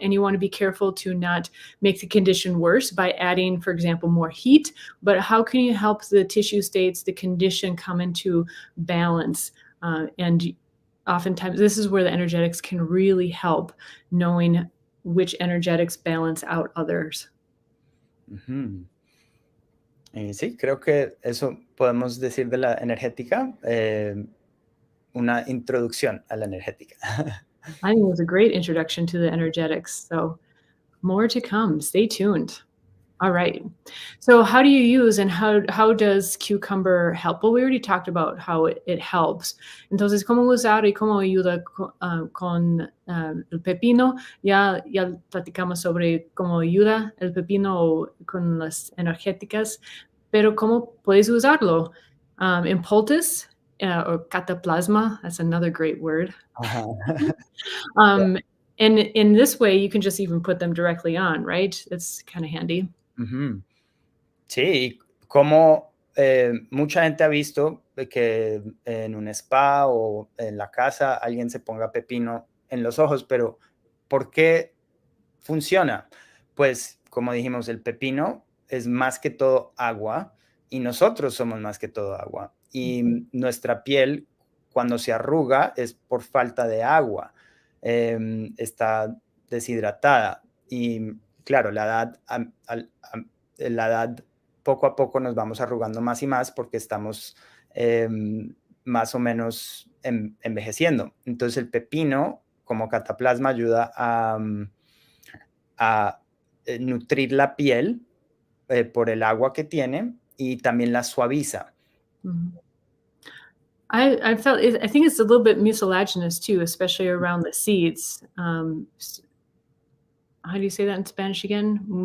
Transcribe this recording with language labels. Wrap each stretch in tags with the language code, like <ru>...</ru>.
<en>And you want to be careful to not make the condition worse by adding, for example, more heat. But how can you help the tissue states, the condition come into balance? And oftentimes, this is where the energetics can really help, knowing which energetics balance out others. Ujú.</en> <es>Sí, creo que eso podemos decir de la energética, una introducción a la energética.</es> <en>I think it was a great introduction to the energetics. So more to come. Stay tuned. All right. So how do you use and how does cucumber help? Well, we already talked about how it helps.</en> <es>Entonces, ¿cómo usar y cómo ayuda con el pepino? Ya platicamos sobre cómo ayuda el pepino con las energéticas, pero ¿cómo puedes usarlo?</es> <en>In poultice or cataplasma, that's another great word. Ajá. And in this way, you can just even put them directly on, right? It's kind of handy. Ujú.</en> <es>Sí, como mucha gente ha visto de que en un spa o en la casa alguien se ponga pepino en los ojos, pero ¿por qué funciona? Pues, como dijimos, el pepino es más que todo agua y nosotros somos más que todo agua. Y nuestra piel, cuando se arruga, es por falta de agua. Está deshidratada. Y claro, la edad poco a poco nos vamos arrugando más y más porque estamos más o menos envejeciendo. Entonces el pepino como cataplasma ayuda a nutrir la piel por el agua que tiene y también la suaviza.</es> <en>I felt I think it's a little bit mucilaginous too, especially around the seeds. How do you say that in Spanish again?</en>